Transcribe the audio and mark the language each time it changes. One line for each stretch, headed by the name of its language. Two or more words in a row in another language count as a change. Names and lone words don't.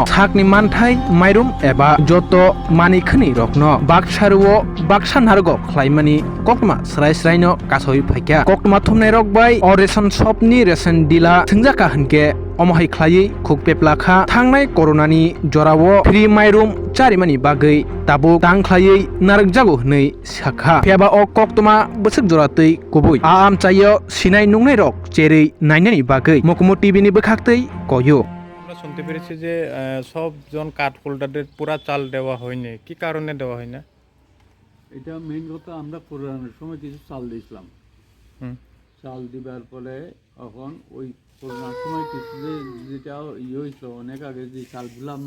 Kok Borok: sakni manthai Mairwng eba joto manikhani rokno baksa nargo khlaimani Koktwma srai no kasoi phaikya Koktwma thumnai rok bai o
English: ration shop
Kok Borok: ni ration dila singjaka hunke omohai khlai khuk peplakha thangnai coronani jorao free Mairwng charimani bagwi Tabok tang khlai narakjago hnei sakha pheba o Koktwma bwsuk joratei kubui am chayo sinai nungnai rok cherei nainani bagwi mokumo tv ni bwkhaktei koyo
Bangla: আমরা শুনতে পেরেছি যে সবজন
English: card holders
Bangla: পুরা চাল দেওয়া হয়নি কি কারণে দেওয়া হয় না এটা মেইন কথা আমরা করোনার সময় কিছু চাল দিয়েছিলাম চাল দিবার ফলে এখন ওই করোনার সময় কিছু যেটা হয়েছিল অনেক আগে যে চালগুলো আমরা